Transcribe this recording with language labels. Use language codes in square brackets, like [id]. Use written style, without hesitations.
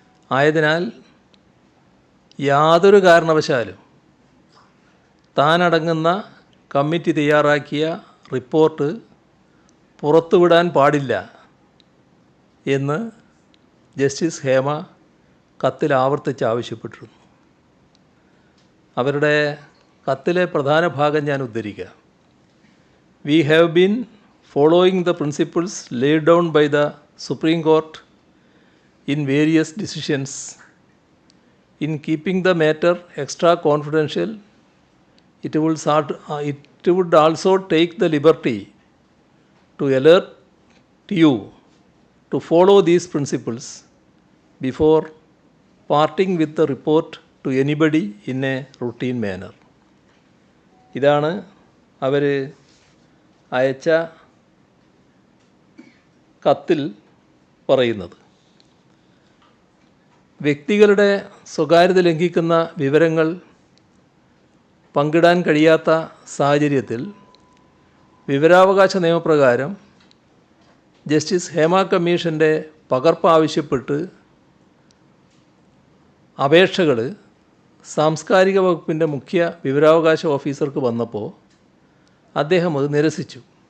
[ml] ആയതിനാൽ യാതൊരു കാരണവശാലും താനടങ്ങുന്ന കമ്മിറ്റി തയ്യാറാക്കിയ റിപ്പോർട്ട് പുറത്തുവിടാൻ പാടില്ല എന്ന് ജസ്റ്റിസ് ഹേമ കത്തിൽ ആവർത്തിച്ച് ആവശ്യപ്പെട്ടിരുന്നു. അവരുടെ കത്തിലെ പ്രധാന ഭാഗം ഞാൻ ഉദ്ധരിക്കാം. [en] We have been following the principles laid down by the Supreme Court in various decisions. In keeping the matter extra confidential, it would also take the liberty to alert you to follow these principles before parting with the report to anybody in a routine manner. [ml] ഇതാണ് അവർ അയച്ച കത്തിൽ പറയുന്നത്. വ്യക്തികളുടെ സ്വകാര്യത ലംഘിക്കുന്ന വിവരങ്ങൾ പങ്കിടാൻ കഴിയാത്ത സാഹചര്യത്തിൽ വിവരാവകാശ നിയമപ്രകാരം ജസ്റ്റിസ് ഹേമ കമ്മീഷൻ്റെ പകർപ്പ് ആവശ്യപ്പെട്ട് അപേക്ഷകൾ സാംസ്കാരിക വകുപ്പിൻ്റെ മുഖ്യ വിവരാവകാശ ഓഫീസർക്ക് വന്നപ്പോൾ അദ്ദേഹം അത് നിരസിച്ചു.